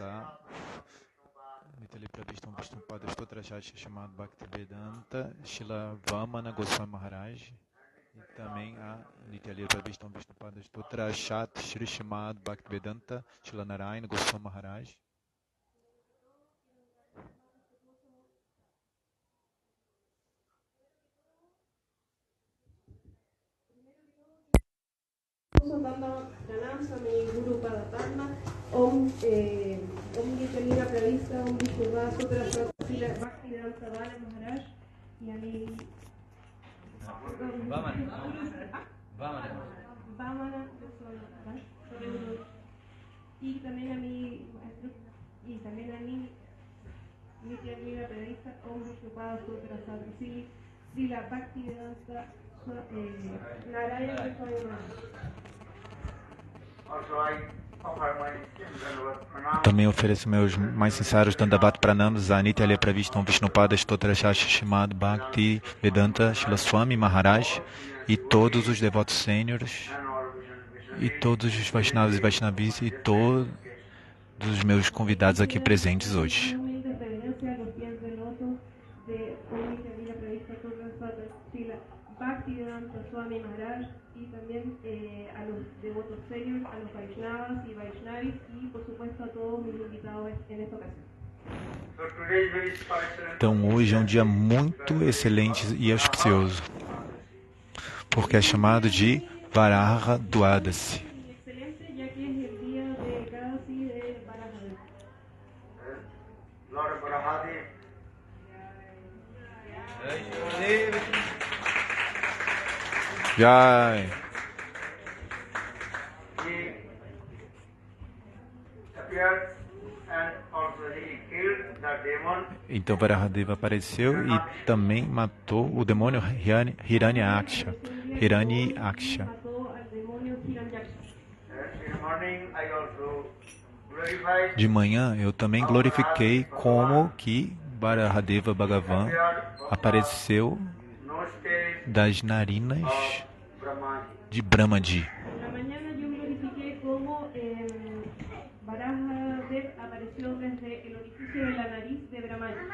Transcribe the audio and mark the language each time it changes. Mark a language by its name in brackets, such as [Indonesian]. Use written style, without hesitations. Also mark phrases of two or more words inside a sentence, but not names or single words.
[Portuguese] a Nitya Pravistam Vishnupada Stotrashat chamado Bhaktivedanta Shila Vamana Goswami Maharaj e também a Nitya Pravistam Vishnupada Stotrashat Shri chamado Bhaktivedanta Shila Narayana Goswami Maharaj. [Spanish] Dando pranams a mi Guru Padapadma, Om Nityalila Pravista, Om Vishnupada Stotrashat Shila Bhaktivedanta Maharaj y a mi Vamana y también a mi maestro y también a mi Nityalila Pravista, Om Vishnupada Stotrashat Shila Bhaktivedanta Narayana Goswami Maharaj. [Portuguese] Também ofereço meus mais sinceros Dandavat Pranams a Nitya Pravistam Vishnupada Stotrashat Shrimad Bhakti Vedanta Shila Swami Maharaj e todos os devotos sêniores e todos os Vaishnavas e Vaishnavis e todos os meus convidados aqui presentes hoje. [Spanish] Bhaktivedanta Swami Maharaj y también a los devotos serios, a los Vaishnavas y Vaishnavis y por supuesto a todos mis invitados en esta ocasión. [Portuguese] Então hoje é um dia muito excelente e auspicioso, porque é chamado de Varaha Dwadasi. [Spanish] Excelente, ya que es el día de Ekadasi de Varahadev. [English] Lord Varahadev. Jai. He appeared and also he killed the demon. [Portuguese] Então Varahadeva apareceu e também matou o demônio Hiranyaksha. [Spanish] Mató al demonio Hiranyaksha. [English] In the morning I also glorified. [Portuguese] De manhã eu também glorifiquei como que Varahadeva Bhagavan apareceu [English] No stage [Portuguese] das narinas Brahmaji. de Brahmaji. [Spanish] En la mañana yo glorifiqué cómo Varahadev apareció desde el orificio de la nariz de Brahmaji.